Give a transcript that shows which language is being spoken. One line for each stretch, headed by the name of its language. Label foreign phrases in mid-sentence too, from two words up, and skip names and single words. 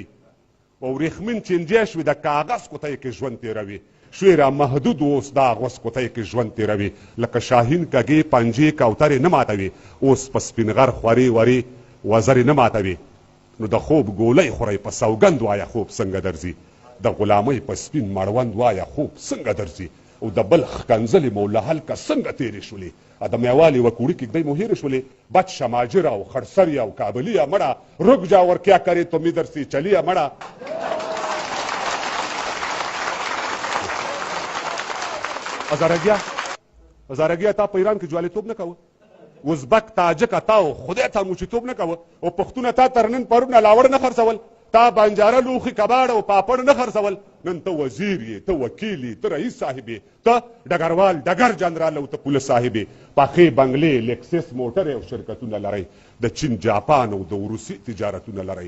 Pashto: او ورېښمین چینجی شوي د کاغذ کوتۍ کې ژوند تېروي، شوی را محدود اوس دا غوس کوتۍ کې ژوند تېروي، لکه شاهین کږې پنجې کوترې نه ماتوي، اوس په سپین غر خورې ورې وزرې نه ماتوي. نو د خوب ګولۍ خورئ په سوګند وایه خوب څنګه درځي، د غلامۍ په سپین مړوند وایه خوب څنګه درځي، او د بل ښکنځلې مو له هلکه څنګه تېرې شولې، د میوالې وکوړي کېږدۍ مو هېرې شولې، بچ شماجره او خړسریه او کابلیه مړه،
Urdu: رک جا ور کیا کرے تو ادھر سے چلیے مړه.
Pashto: هزارګیا تا په ایران کې جوالیتوب نه کوه، ازبک تاجک تا خدای ته موچیتوب نه کوه، او پښتونه تا تر نن پرون لاوړ نه خرڅول، تا بانجاره لوښي کباړ او پاپړ نه خرڅول، نن ته وزیر یې، ته وکیل یې، ته رئیس صاحب یې، ته ډګروال ډګر جنرال او ته پولیس صاحب یې، پاخې بنګلې لیکسس موټرې او شرکتونه لرئ، د چین جاپان او د روسي تجارتونه لرئ.